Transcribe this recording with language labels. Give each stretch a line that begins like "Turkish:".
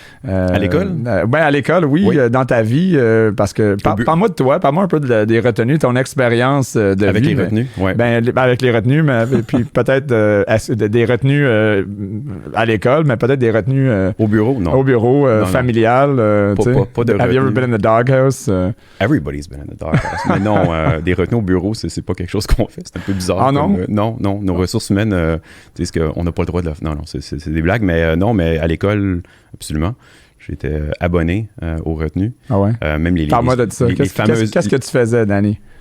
French: À l'école? À l'école, oui. Dans ta vie. Parce que, parle-moi de toi. Parle-moi un peu des retenues, ton expérience de vie. Avec les retenues, oui. Avec les retenues, mais puis peut-être des retenues à l'école, mais peut-être des retenues au bureau, non. Au bureau, familial. Pas de
English: Have you ever been in the doghouse? Everybody's been in the doghouse.
French: Mais non, des retenues au bureau, c'est pas quelque chose qu'on fait. C'est un peu bizarre. Ah non? Non. Nos ressources humaines, tu sais, on n'a pas le droit de le faire. Non, c'est des blagues, mais non, mais à l'école, absolument. J'étais abonné aux retenues. Ah ouais? Même Parle-moi de ça. Qu'est-ce que tu faisais, Danny?